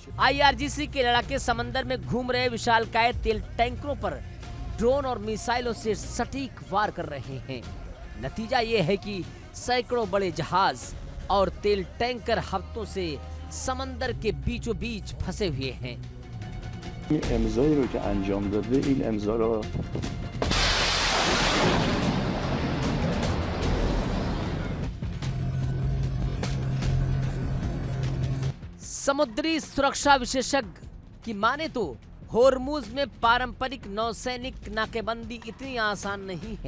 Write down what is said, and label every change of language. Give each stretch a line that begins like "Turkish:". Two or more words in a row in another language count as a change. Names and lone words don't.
Hindi: IRGC के लड़ाके समंदर में घूम रहे विशालकाय तेल टैंकरों पर ड्रोन और मिसाइलों से सटीक वार कर रहे हैं। नतीजा ये है कि सैकड़ों बड़े जहाज और तेल टैंकर हफ्तों से समंदर के बीचों बीच फंसे हुए हैं।
Persian: امضایی رو که انجام داده این امضا رو
Hindi: समुद्री सुरक्षा विशेषज्ञ की माने तो होर्मुज में पारंपरिक नौसैनिक नाकेबंदी इतनी आसान नहीं है।